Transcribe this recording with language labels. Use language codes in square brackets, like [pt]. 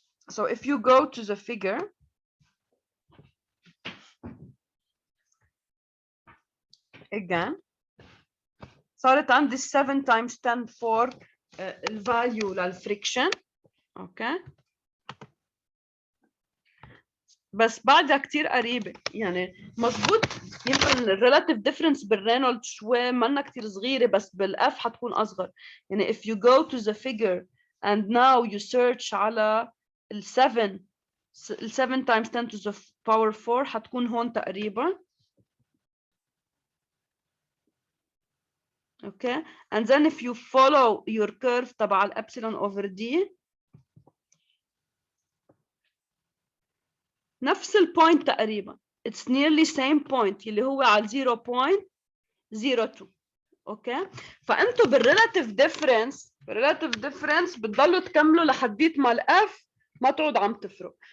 [en] So if you go to the figure again [ar] صارت عندي [en] 7 times 10 for [ar] الفاليو للفريكشن. اوكي، بس بعدها كثير قريبه، يعني مضبوط. يمكن الريلاتيف ديفرنس بالرينولد شوي منا كثير صغيره، بس بالاف حتكون اصغر. [en] يعني if you go to the figure and now you search [ar] على ال [en] 7 times 10 to the power 4 [ar] حتكون هون تقريبا. [en] Okay, and then if you follow your curve [ar] تبع الابسلون [en] over d [ar] نفس البوينت تقريبا. [en] It's nearly same point [ar] اللي هو على 0.02. اوكي، فانتوا بالريلاتيف ديفرنس بتضلوا تكملوا لحديت ما الاف ما تعود عم تفرق.